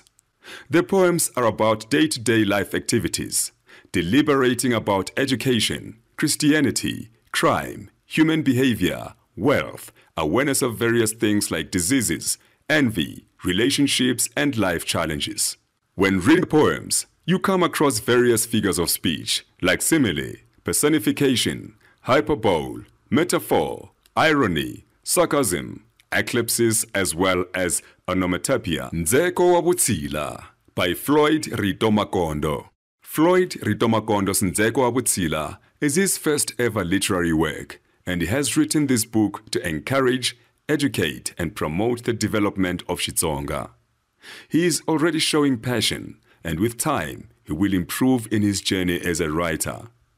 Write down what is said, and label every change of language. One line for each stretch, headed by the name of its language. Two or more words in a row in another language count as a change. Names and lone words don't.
English: The poems are about day-to-day life activities, deliberating about education, Christianity, crime, human behavior, wealth, awareness of various things like diseases, envy, relationships, and life challenges. When reading poems, you come across various figures of speech like simile, personification, hyperbole, metaphor, irony, sarcasm, eclipses, as well as onomatopoeia. Nzeko wa Vutshila by Floyd Ritomakondo. Floyd Ritomakondo's Nzeko wa Vutshila is his first ever literary work, and he has written this book to encourage, educate, and promote the development of Xitsonga. He is already showing passion, and with time, he will improve in his journey as a writer.